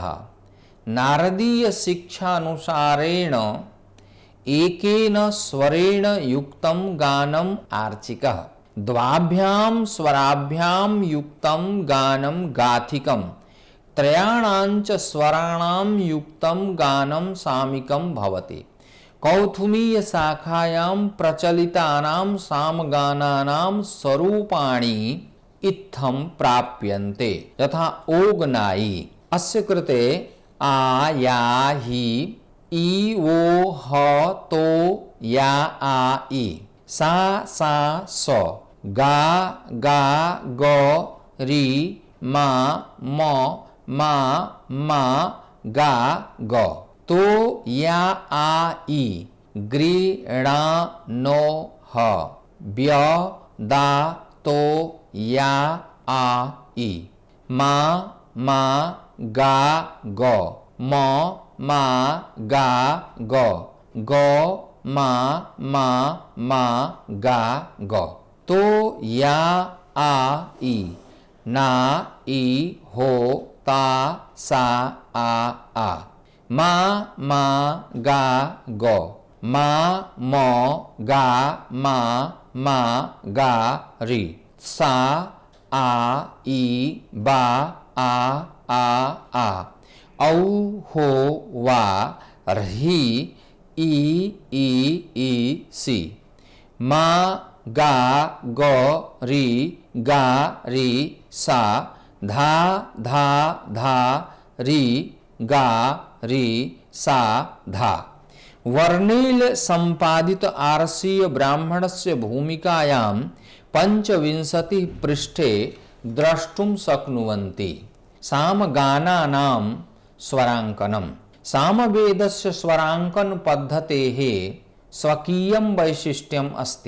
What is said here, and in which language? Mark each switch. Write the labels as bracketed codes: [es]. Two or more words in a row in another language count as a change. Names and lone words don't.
[sa] नारदीय शिक्षानुसारेण एकेन स्वरेण युक्तं गानम् आर्चिकः, द्वाभ्यां स्वराभ्यां युक्तं गानं गाथिकं, त्रयाणाञ्च स्वराणां युक्तं गानं सामिकं भवति। कौथुमीय शाखायां प्रचलितानां सामगानानां स्वरूपाणि इत्थं प्राप्यन्ते। यथा ओगनाई। अस्य कृते आ या हि ई वो ह तो या आ ई, सा सा स, गा गा ग रि मा म मा मा गा ग, तो या आ ई, ग्री णा नो ह, व्य दा तो या आ ई, मा मा गा ग, म मा गा ग, ग मा मा गा ग, तो या आ ई, ना ई हो ता सा आ, मा गा ग, मा म गा मा गा रि, सा आ ई बा आ, औ हो वा रही ई सी, मा गा ग रि गा रि सा, धा धा रि गा रि सा धा। वर्णेल संपादित आरसीय ब्राह्मणस्य भूमिकायां 25 पृष्ठे द्रष्टुं शक्नुवन्ति। सामगानानां स्वराङ्कनम्। सामवेदस्य स्वराङ्कन पद्धतेः स्वकीयं वैशिष्ट्यम् अस्ति।